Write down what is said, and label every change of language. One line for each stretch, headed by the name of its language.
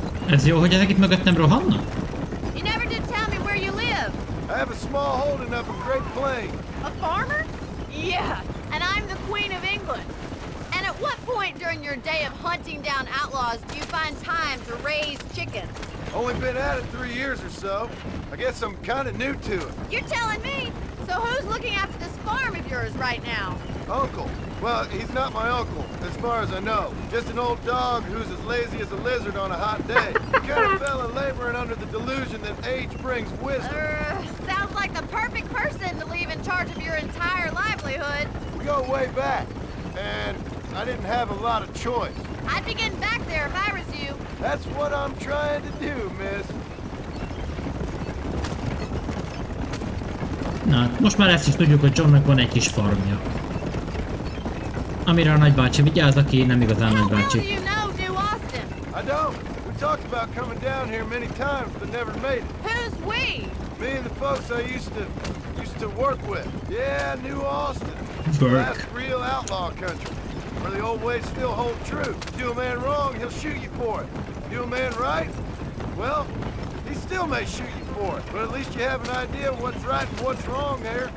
Hungarian: Ez jó, hogy ezek itt mögöttem rohannak?
English: You never did tell me where you live. I have a small holding up in Great Plains. A farmer? Yeah, and I'm the Queen of England. And at what point during your day of hunting down outlaws do you find time to raise chickens? Only been at it 3 years or so. I guess I'm kind of new to it. You're telling me? So who's looking after this farm of yours right now? Uncle. Well, he's not my uncle, as far as I know. Just an old dog who's as lazy as a lizard on a hot day. The kind of fella laboring under the delusion that age brings wisdom. Sounds like the perfect person to leave in charge of your entire livelihood. We go way back, and I didn't have a lot of choice. I'd be getting back there if I was you. That's what I'm trying to do, miss.
Hungarian: Na, most már ezt is tudjuk, hogy Johnnak van egy kis farmja. Amire a nagybácsi vigyáz, aki nem igazán
English: How well do
Hungarian: nagybácsi.
English: you know New Austin? I don't. We talked about coming down here many times, but never made it. Who's we? Me and the folks I used to work with. Yeah, New Austin. Work. That's real outlaw country, where the old ways still hold true. Do a man wrong, he'll shoot you for it. Do a man right, well, he still may shoot you for it. But at least you have an idea of what's right and what's wrong there.